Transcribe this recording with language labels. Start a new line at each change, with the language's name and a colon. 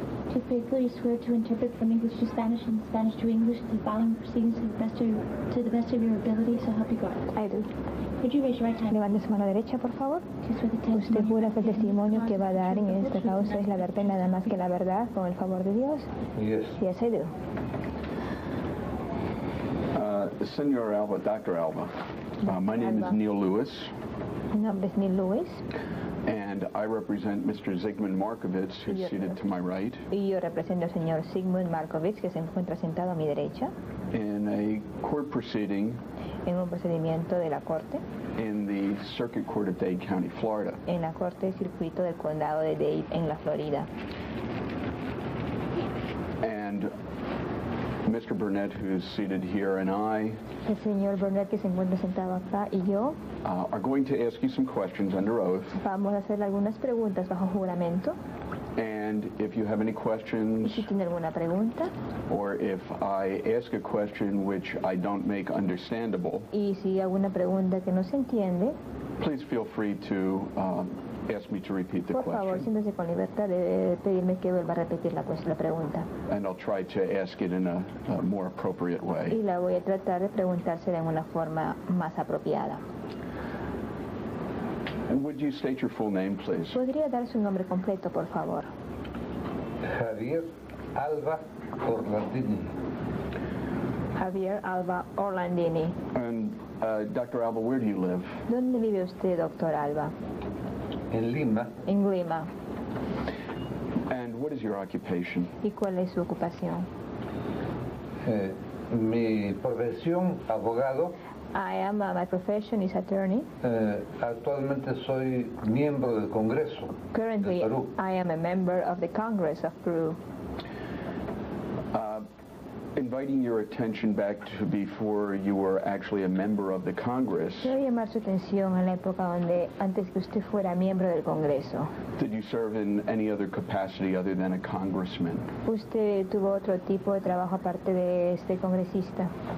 English: Do you faithfully swear to interpret from English to Spanish and Spanish to English the following proceedings to the best of your ability, so help you God? I do. Would you raise your right hand?
Spanish: Levante su mano derecha, por favor. ¿Usted jura que el testimonio que va a dar en esta causa es la verdad y nada más que la verdad, con el favor de Dios?
English: Yes. Yes, I do. Senor Alva, Dr. Alva, my name is Neil Lewis.
Spanish: Mi nombre es Neil Lewis.
English: And I represent Mr. Zygmunt Markovits, who's seated to my right.
Spanish: Y yo represento al señor Zygmunt Markovits, que se encuentra sentado a mi derecha.
English: In a court proceeding.
Spanish: En un procedimiento de la corte.
English: In the Circuit Court of Dade County, Florida.
Spanish: En la corte de circuito del condado de Dade, en la Florida.
English: And Mr. Burnett, who's seated here, and I.
Spanish: El señor Burnett, que se encuentra sentado acá, y yo.
English: Are going to ask you some questions under oath.
Spanish: Vamos a hacerle algunas preguntas bajo juramento.
English: And if you have any questions,
Spanish: y si tiene alguna pregunta,
English: or if I ask a question which I don't make understandable,
Spanish: y si alguna pregunta que no se entiende,
English: please feel free to ask me to repeat the
Spanish: por
English: question.
Spanish: favor, siéntese con libertad de pedirme que vuelva a repetir la pregunta.
English: And I'll try to ask it in a more appropriate way.
Spanish: Y la voy a tratar de preguntársela en una forma más apropiada.
English: And would you state your full name, please?
Spanish: ¿Podría dar su nombre completo, por favor? Javier Alva Orlandini. Javier Alva Orlandini.
English: And Dr. Alva, where do you live?
Spanish: ¿Dónde vive usted, Dr. Alva? En Lima. En Lima.
English: And what is your occupation?
Spanish: ¿Y cuál es su ocupación? Mi profesión, abogado.
English: My profession is attorney.
Spanish: Actualmente soy miembro del Congreso.
English: Currently,
Spanish: de Perú.
English: I am a member of the Congress of Peru. Inviting your attention back to before you were actually a member of the Congress.
Spanish: Quiero llamar su atención a la época donde antes que usted fuera miembro del Congreso.
English: Did you serve in any other capacity other than a congressman?
Spanish: ¿Usted tuvo otro tipo de trabajo aparte de este congresista?